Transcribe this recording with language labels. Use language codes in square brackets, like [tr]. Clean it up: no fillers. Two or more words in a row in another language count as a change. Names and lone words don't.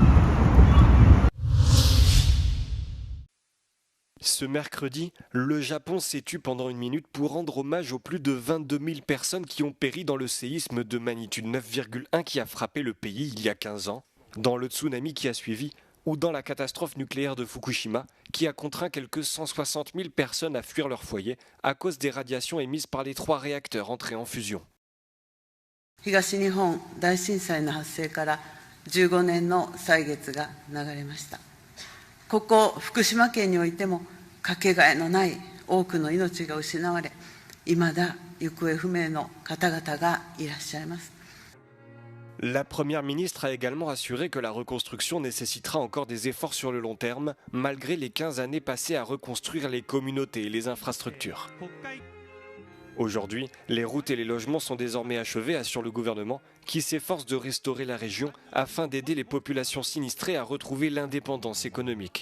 [fr] Ce mercredi, le Japon s'est tu pendant 1 minute pour rendre hommage aux plus de 22 000 personnes qui ont péri dans le séisme de magnitude 9,1 qui a frappé le pays il y a 15 ans, dans le tsunami qui a suivi ou dans la catastrophe nucléaire de Fukushima qui a contraint quelques 160 000 personnes à fuir leur foyer à cause des radiations émises par les 3 réacteurs entrés en fusion. [ja] 東日本大震災の発生から15年の歳月が流れました。ここ福島県においてもかけがえのない多くの命が失われ、未だ行方不明の方々がいらっしゃいます。 [fr] La première ministre a également assuré que la reconstruction nécessitera encore des efforts sur le long terme, malgré les 15 années passées à reconstruire les communautés et les infrastructures. Aujourd'hui, les routes et les logements sont désormais achevés, assure le gouvernement, qui s'efforce de restaurer la région afin d'aider les populations sinistrées à retrouver l'indépendance économique.